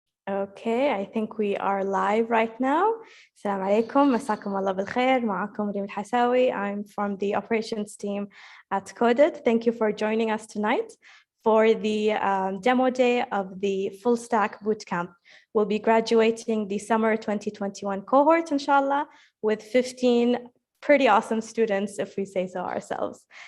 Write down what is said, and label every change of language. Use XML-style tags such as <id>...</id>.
<en>Okay, I think we are live right now.</en> <ar>Assalamu alaikum, مساكم الله بالخير. معكم ريم الحساوي.</ar> <en>I'm from the operations team at Coded. Thank you for joining us tonight for the demo day of the Full Stack Bootcamp. We'll be graduating the summer 2021 cohort, inshallah, with 15 pretty awesome students, if we say so ourselves.</en>